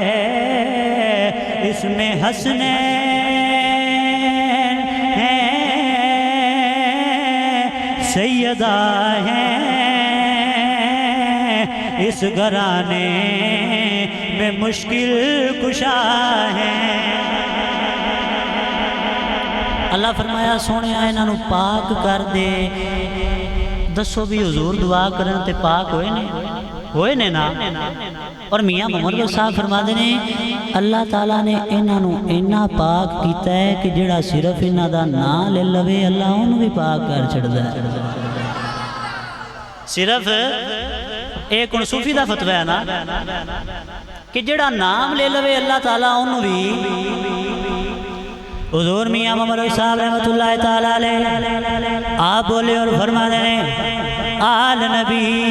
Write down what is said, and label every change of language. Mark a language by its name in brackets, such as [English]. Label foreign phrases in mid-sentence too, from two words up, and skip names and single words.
[Urdu] اس میں حسنین سیدہ ہیں, اس گھرانے میں مشکل کشا ہیں. [Punjabi] اللہ فرمایا سونے انہاں نو پاک کر دے. دسو بھی حضور دعا کرن تے پاک ہوئے نے نا. اور میاں محمد صاحب فرما دے نے اللہ تعالیٰ نے انہاں نو اینا پاک کیتا ہے کہ جڑا صرف انہاں دا نام لے لوے اللہ انہوں بھی پاک کر چھڑدا ہے. صرف ایک ان صوفی دا فتوہ ہے نا کہ جڑا نام لے لوے اللہ تعالیٰ انہوں بھی. حضور میاں محمد صاحب [Arabic] رحمت اللہ تعالیٰ علیہ [Punjabi] آپ بولے اور فرما دے نے آل نبی